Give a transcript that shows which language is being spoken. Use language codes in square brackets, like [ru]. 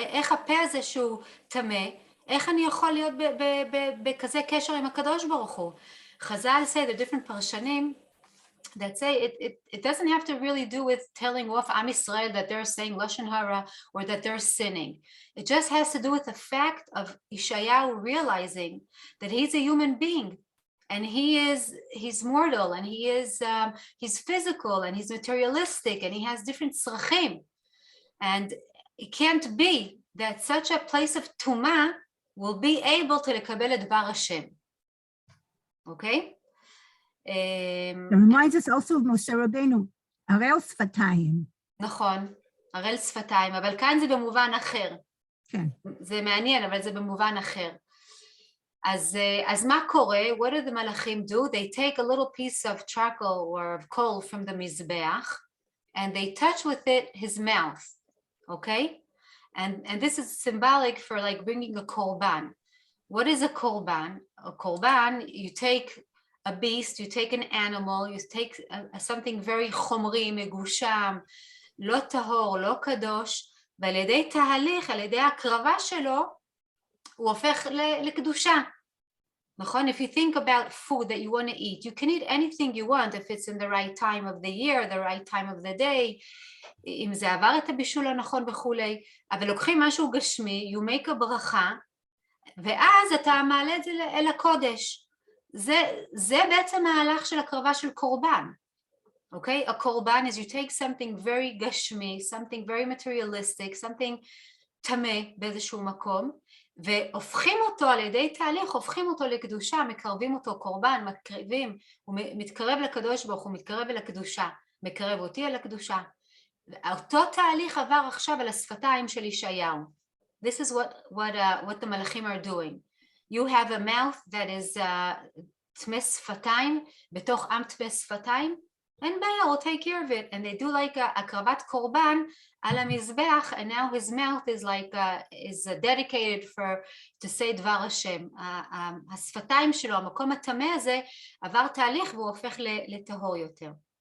[he] איך הפה הזה שהוא טמא, איך אני יכול להיות בכזה קשר עם הקדוש ברוך הוא? [en] חז"ל say, the different פרשנים, that say it doesn't have to really do with telling off Am Yisrael that they're saying Lashon Hara or that they're sinning. It just has to do with the fact of Yeshayahu realizing that he's a human being, and he's mortal, and he's physical, and he's materialistic, and he has different tzrachim, and it can't be that such a place of tumah will be able to [he] לקבל את דבר השם. [en] Okay? It reminds us also of Moshe Rabbeinu, [he] הרל שפתיים. נכון, הרל שפתיים, אבל כאן זה במובן אחר. כן. זה מעניין, אבל זה במובן אחר. אז מה קורה? [en] What do the מלאכים do? They take a little piece of charcoal or of coal from the מזבח, and they touch with it his mouth. Okay? And this is symbolic for like bringing a korban. What is a korban? A korban, you take a beast, you take an animal, you take something very [he] חומרי, מגושם, לא טהור, לא קדוש, ועל ידי תהליך, על ידי הקרבה שלו, הוא הופך לקדושה. נכון? [en] If you think about food that you want to eat, you can eat anything you want if it's in the right time of the year, the right time of the day, [he] אם זה עבר את הבישול הנכון וכולי, אבל לוקחים משהו גשמי, [en] you make a ברכה, [he] ואז אתה מעלה את זה אל הקודש. זה בעצם ההלך של הקרבה של קורבן. אוקיי? הקורבן [en] is you take something very [he] גשמי, [en] something very materialistic, something [he] טמא באיזשהו מקום, והופכים אותו על ידי תהליך, הופכים אותו לקדושה, מקרבים אותו קורבן, מקרבים, הוא מתקרב לקדוש ברוך הוא, מתקרב אל הקדושה, מקרב אותי אל הקדושה. אותו תהליך עבר עכשיו על השפתיים של ישעיהו. [en] This is what the מלאכים are doing. You have a mouth that is [he] טמא שפתיים, בתוך עם טמא שפתיים, אין בעיה, [en] we'll take care of it. And they do like [he] הקרבת קורבן על המזבח, [en] and now his mouth is like is dedicated to say [he] דבר השם. השפתיים שלו, המקום הטמא הזה, עבר תהליך והוא הופך לטהור יותר.